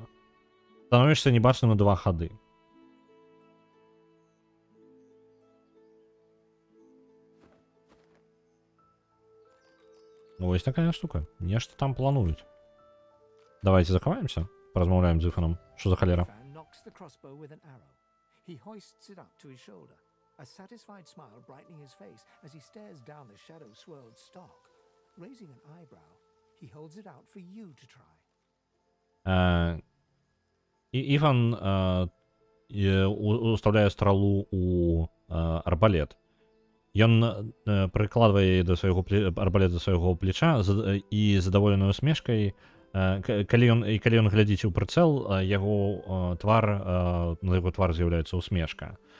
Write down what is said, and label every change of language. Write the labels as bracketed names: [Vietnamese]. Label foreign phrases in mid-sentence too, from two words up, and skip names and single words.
[Belarusian] Становішся небачным на 2 хады. Ну, ось такая штука. Нешта там плануюць. Давайте захаваемся, паразмаўляем з Іфаном. Што за халера? [English] He hoists it up to his shoulder, a satisfied smile brightening his face as he stares down the shadow-swirled stock. Raising an eyebrow, he holds it out for you to try. [Belarusian] Іфан уставляе стралу у арбалет. Ён прыкладвае да свайго арбалет да свайго плеча і задаволенай усмешкай, калі ён глядзіць у прыцэл, яго твар, на яго твар з'яўляецца усмешка.